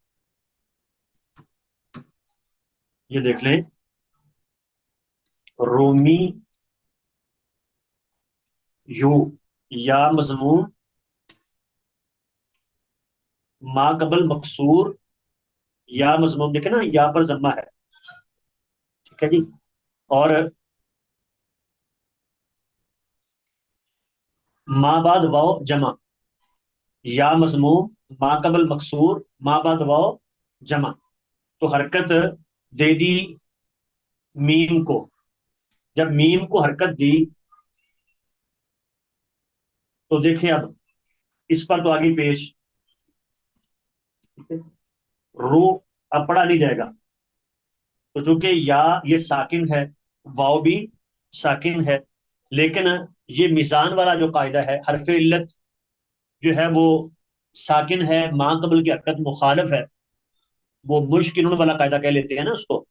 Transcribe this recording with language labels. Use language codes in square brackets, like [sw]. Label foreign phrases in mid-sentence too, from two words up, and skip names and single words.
[ur] یہ دیکھ لیں رومی یو یا مضموم ما قبل مکسور یا مضموم. دیکھیں نا یا پر ضمہ ہے, ٹھیک ہے جی. اور ما بعد واو جمع یا مضموم ما قبل مکسور ما بعد واو جمع. تو حرکت دے دی میم کو. جب میم کو حرکت دی تو دیکھیں اب اس پر تو آگے پیش رو اب پڑھا نہیں جائے گا. تو چونکہ یا یہ ساکن ہے, واو بھی ساکن ہے, لیکن یہ میزان والا جو قاعدہ ہے حرف علت جو ہے وہ ساکن ہے, ماں قبل کی حرکت مخالف ہے, وہ مشکل والا قاعدہ کہہ لیتے ہیں نا اس کو.